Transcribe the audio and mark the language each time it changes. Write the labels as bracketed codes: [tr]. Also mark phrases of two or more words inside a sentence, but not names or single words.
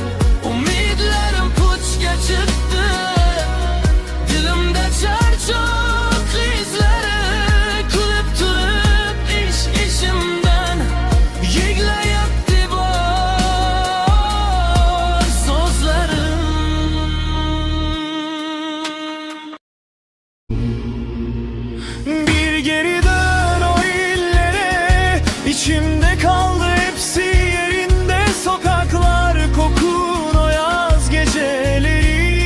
[uz] Umidlarim puchga chiqdi, dilimda charchoq izlari. Kulib turib ishimdan yiglayapti bor so'zlarim. [tr] Bir geri dön o illere, içimde kaldı hepsi yerinde. Sokaklar kokun o yaz geceleri.